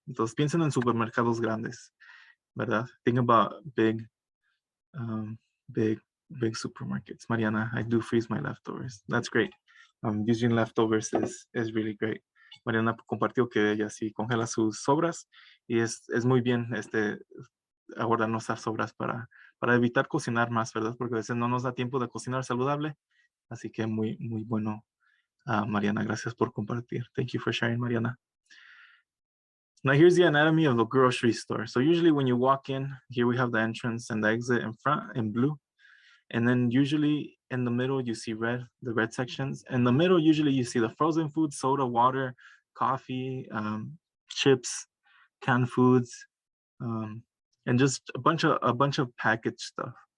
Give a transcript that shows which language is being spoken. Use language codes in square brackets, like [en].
[es] Entonces piensen en supermercados grandes, ¿verdad? [en] Think about big supermarkets. Mariana, I do freeze my leftovers. That's great. Using leftovers is really great. [es] Mariana compartió que ella sí congela sus sobras y es muy bien guardar nuestras sobras para evitar cocinar más, ¿verdad? Porque a veces no nos da tiempo de cocinar saludable. Así que muy, muy bueno, Mariana. Gracias por compartir. [en] Thank you for sharing, Mariana. Now here's the anatomy of a grocery store. So usually when you walk in, here we have the entrance and the exit in front in blue. And then usually in the middle, you see the red sections. In the middle, usually you see the frozen food, soda, water, coffee, chips, canned foods, and just a bunch of packaged stuff.